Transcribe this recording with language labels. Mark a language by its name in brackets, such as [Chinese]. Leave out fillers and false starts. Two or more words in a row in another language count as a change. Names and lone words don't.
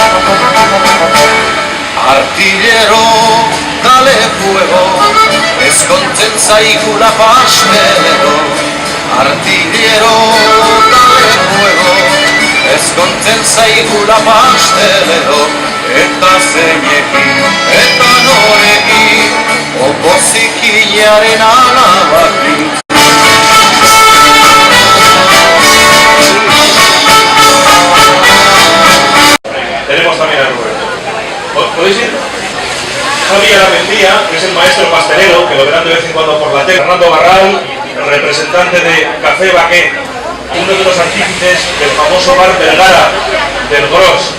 [Spanish] Artillero, dale fuego, [Basque] esconten zaigula pastelero. [Spanish] Artillero, dale fuego, [Basque] esconten zaigula pastelero. Eta zeinekin, eta norekin, opozikilaren alabakin. [Spanish] Tenemos también a Rubén. ¿Podéis ir? Javier Armendía, que es el maestro pastelero, que lo verán de vez en cuando por la tele. Fernando Barral, el representante de Café Baqué, uno de los artífices del famoso bar Vergara, del Gros.